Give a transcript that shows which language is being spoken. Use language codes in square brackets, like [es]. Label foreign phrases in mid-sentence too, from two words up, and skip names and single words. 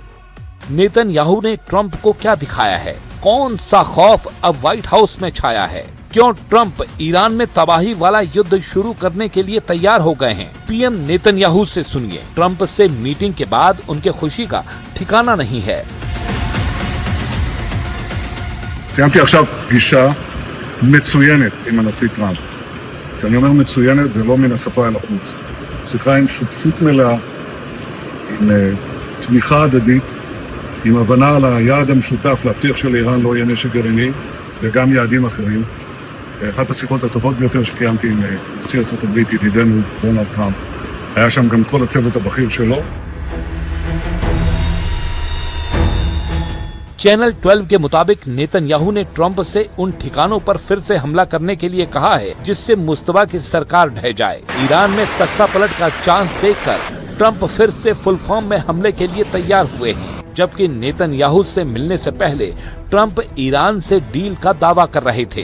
[hi] नेतन्याहू ने ट्रंप को क्या दिखाया है? कौन सा खौफ अब व्हाइट हाउस में छाया है? क्यों ट्रंप ईरान में तबाही वाला युद्ध शुरू करने के लिए तैयार हो गए हैं? पीएम नेतन्याहू से सुनिए। ट्रंप से मीटिंग के बाद उनके खुशी का ठिकाना नहीं है। [he] מצוינת עם הנשיא טראמפ. כשאני אומר מצוינת זה לא מן השפה אל החוץ. שיחה עם שותפות מלאה, עם תמיכה הדדית, עם הבנה על היעד המשותף להבטיח שלאיראן לא יהיה נשק גרעיני וגם יעדים אחרים. אחת השיחות הטובות ביותר שקיימתי עם נשיא ארצות הברית, ידידנו דונלד טראמפ. היה שם גם כל הצוות הבכיר שלו. [hi] चैनल 12 के मुताबिक नेतन्याहू ने ट्रंप से उन ठिकानों पर फिर से हमला करने के लिए कहा है जिससे मुस्तफा की सरकार ढह जाए। ईरान में तख्ता पलट का चांस देखकर ट्रंप फिर से [en] full form [hi] में हमले के लिए तैयार हुए हैं, जबकि नेतन्याहू से मिलने से पहले ट्रंप ईरान से डील का दावा कर रहे थे।